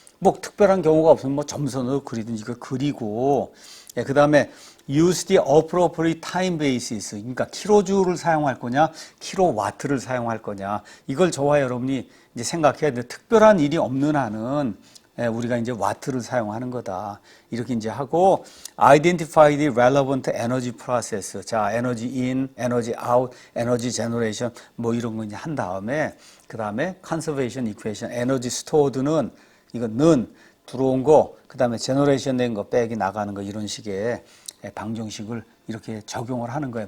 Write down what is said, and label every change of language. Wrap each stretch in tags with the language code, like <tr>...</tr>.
<ko>뭐 특별한 경우가 없으면 뭐 점선으로 그리든지 이거 그리고, 그 다음에</ko> <en>use the appropriate time basis.</en> <ko>그러니까 킬로주를 사용할 거냐, 킬로와트를 사용할 거냐, 이걸 저와 여러분이 이제 생각해야 돼. 특별한 일이 없는 한은 우리가 이제 와트를 사용하는 거다. 이렇게 이제 하고</ko> <en>identify the relevant energy process.</en> <ko>자, 에너지 in, 에너지 out, 에너지 제너레이션 뭐 이런 거 이제 한 다음에 그다음에 conservation equation, 에너지 stored는 이거는 들어온 거, 그다음에 제너레이션 된 거 빼기 나가는 거 이런 식의 방정식을 이렇게 적용을 하는 거예요.</ko>